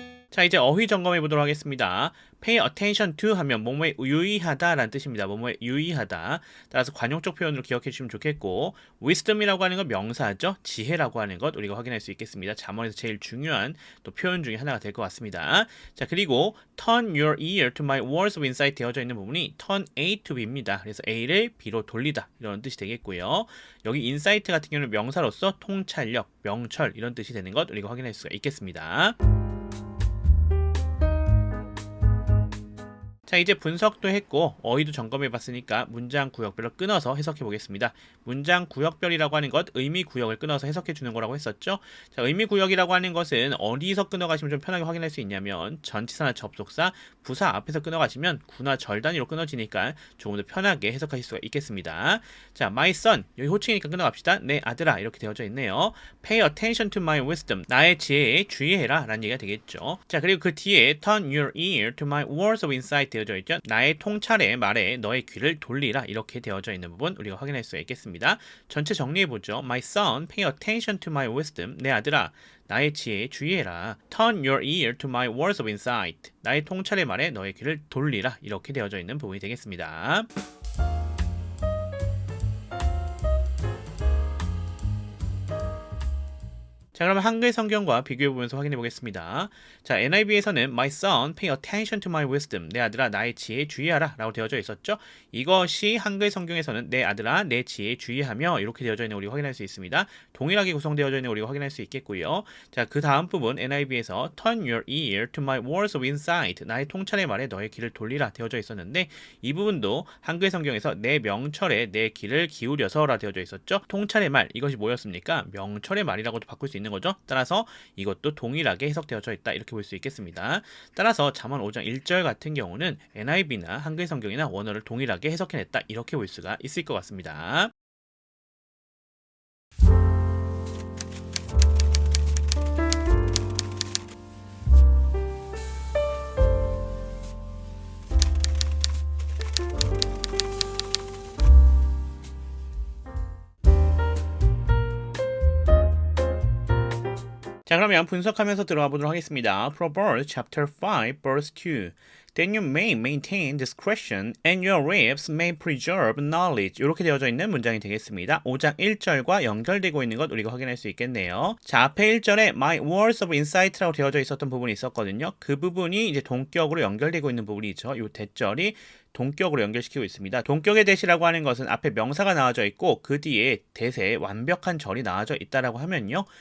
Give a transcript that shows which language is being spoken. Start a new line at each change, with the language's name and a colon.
Korean: 자, 이제 어휘 점검해 보도록 하겠습니다. pay attention to 하면 뭐뭐에 유의하다 라는 뜻입니다. 뭐뭐에 유의하다. 따라서 관용적 표현으로 기억해 주시면 좋겠고 wisdom이라고 하는 건 명사죠. 지혜라고 하는 것 우리가 확인할 수 있겠습니다. 잠언에서 제일 중요한 또 표현 중에 하나가 될 것 같습니다.
English: 자, 그리고 turn your ear to my words of insight
Korean: 되어져 있는 부분이
English: turn A to B입니다.
Korean: 그래서 A를 B로 돌리다 이런 뜻이 되겠고요. 여기 insight 같은 경우는 명사로서 통찰력, 명철 이런 뜻이 되는 것 우리가 확인할 수가 있겠습니다. 자, 이제 분석도 했고 어휘도 점검해 봤으니까 문장 구역별로 끊어서 해석해 보겠습니다. 문장 구역별이라고 하는 것 의미 구역을 끊어서 해석해 주는 거라고 했었죠. 자, 의미 구역이라고 하는 것은 어디서 끊어가시면 좀 편하게 확인할 수 있냐면 전치사나 접속사, 부사 앞에서 끊어가시면 구나 절 단위로 끊어지니까 조금 더 편하게 해석하실 수가 있겠습니다. 자, my son 여기 호칭이니까 끊어갑시다. 내 아들아 이렇게 되어져 있네요.
English: Pay attention to my wisdom
Korean: 나의 지혜에 주의해라 라는 얘기가 되겠죠. 자, 그리고 그 뒤에
English: turn your ear to my words of insight
Korean: 되어져 있죠. 나의 통찰의 말에 너의 귀를 돌리라 이렇게 되어져 있는 부분 우리가 확인할 수 있겠습니다. 전체 정리해보죠.
English: My son, pay attention to my wisdom.
Korean: 내 아들아, 나의 지혜에 주의해라.
English: Turn your ear to my words of insight.
Korean: 나의 통찰의 말에 너의 귀를 돌리라 이렇게 되어져 있는 부분이 되겠습니다. 자, 그러면 한글 성경과 비교해 보면서 확인해 보겠습니다.
English: 자, NIV에서는 My son, pay attention to my wisdom.
Korean: 내 아들아, 나의 지혜에 주의하라 라고 되어져 있었죠. 이것이 한글 성경에서는 내 아들아, 내 지혜에 주의하며 이렇게 되어져 있는 우리가 확인할 수 있습니다. 동일하게 구성되어져 있는 우리가 확인할 수 있겠고요. 자, 그 다음 부분
English: NIV에서 turn your ear to my words of insight.
Korean: 나의 통찰의 말에 너의 귀를 돌리라 되어져 있었는데 이 부분도 한글 성경에서 내 명철에 내 귀를 기울여서라 되어져 있었죠. 통찰의 말, 이것이 뭐였습니까? 명철의 말이라고도 바꿀 수 있는 거죠. 따라서 이것도 동일하게 해석되어져 있다 이렇게 볼 수 있겠습니다. 따라서 잠언 5장 1절 같은 경우는 NIV나 한글 성경이나 원어를 동일하게 해석해냈다 이렇게 볼 수가 있을 것 같습니다. 자, 그러면 분석하면서 들어가 보도록 하겠습니다.
English: Proverbs chapter 5 verse 2. Then you may maintain discretion and your lips may preserve knowledge.
Korean: 이렇게 되어져 있는 문장이 되겠습니다. 5장 1절과 연결되고 있는 것 우리가 확인할 수 있겠네요. 자, 앞에 1절에
English: My words of insight
Korean: 라고 되어져 있었던 부분이 있었거든요. 그 부분이 이제 동격으로 연결되고 있는 부분이죠. 이 대절이 동격으로 연결시키고 있습니다. 동격의 대시라고 하는 것은 앞에 명사가 나와져 있고 그 뒤에 대세에 완벽한 절이 나와져 있다라고 하면요.